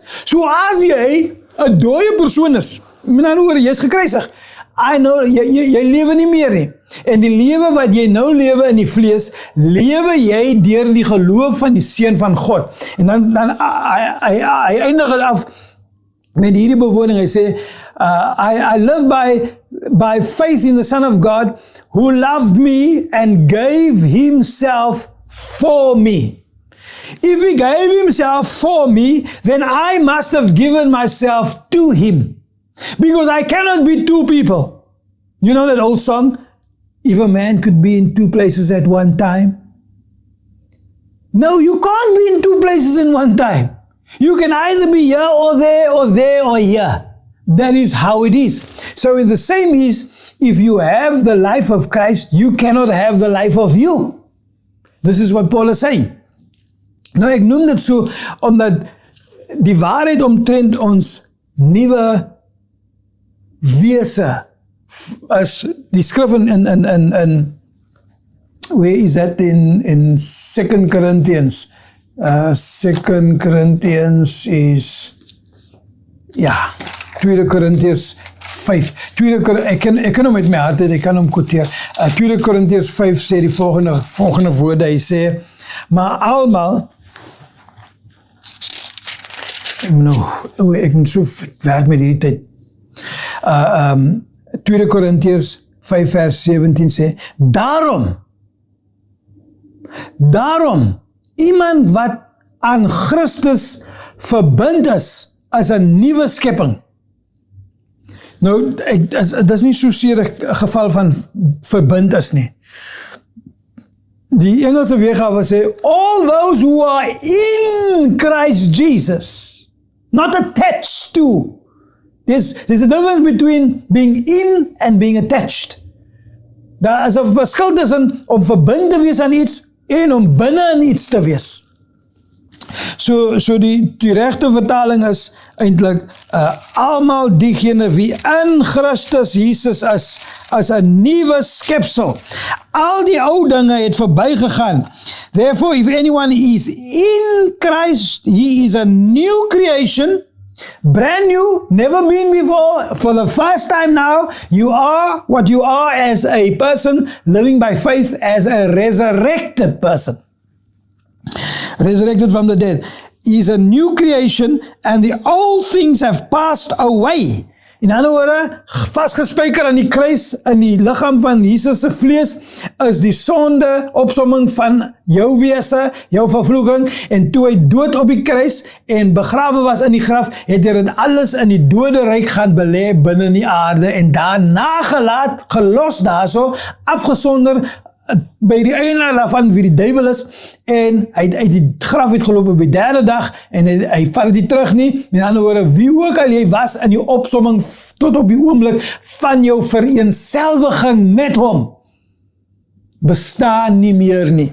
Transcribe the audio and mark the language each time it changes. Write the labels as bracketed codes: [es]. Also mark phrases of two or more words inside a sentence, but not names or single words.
[af] So as jy 'n dooie persoon is, met ander woorde, jy is gekruisig, [en] I know, [af] jy lewe nie meer nie. En die lewe wat jy nou lewe in die vlees, lewe jy deur die geloof van die Seun van God. En dan hy eindig het af met hierdie bewoording, hy sê, [en] I live by faith in the Son of God, who loved me and gave himself for me. If he gave himself for me, then I must have given myself to him. Because I cannot be two people. You know that old song? If a man could be in two places at one time. No, you can't be in two places in one time. You can either be here or there or here. That is how it is. So in the same is, if you have the life of Christ, you cannot have the life of you. This is what Paul is saying. [af] Nou, ek noem dit so, omdat die waarheid omtrent ons nuwe wese, as die skrif in [en] where is that in 2 Corinthians? 2 Corinthians is, 2 Corinthians 5. [af] Ek kan hom met my hart het, ek kan hom quoteer. 2 Corinthians 5 sê die volgende woorde, hy sê, maar almal, ek moet so werk met hierdie tyd. 2 Corinthians 5 vers 17 sê, Daarom, iemand wat aan Christus verbind is, as 'n nuwe skepping. Nou, dit is nie soseer 'n geval van verbind is nie. Die Engelse weergawe sê, [en] all those who are in Christ Jesus, not attached to. There's a difference between being in and being attached. [af] Daar is 'n verskil tussen om verbind te wees aan iets en om binne in iets te wees. So die regte vertaling is eintlik almal diegene wie in Christus Jesus is, as 'n nuwe skepsel. Al die ou dinge het verbygegaan. [en] Therefore, if anyone is in Christ, he is a new creation, brand new, never been before. For the first time now, you are what you are as a person living by faith, as a resurrected person. Resurrected from the dead. He is a new creation and the old things have passed away. [af] In ander woorde, vasgespijker aan die kruis, in die lichaam van Jesus se vlees, is die sonde opsomming van jou wese, jou vervloeking, en toe hy dood op die kruis en begrawe was in die graf, het hy dit alles in die doderyk gaan belê binne die aarde, en daarna gelaat, gelos daarso, afgesonder, by die eienaar daarvan wie die duiwel is, en hy uit die graf het geloop op die derde dag, en hy vat dit terug nie, met ander woorde, wie ook al jy was in die opsomming tot op die oomblik van jou vereenselwiging met hom, bestaan nie meer nie.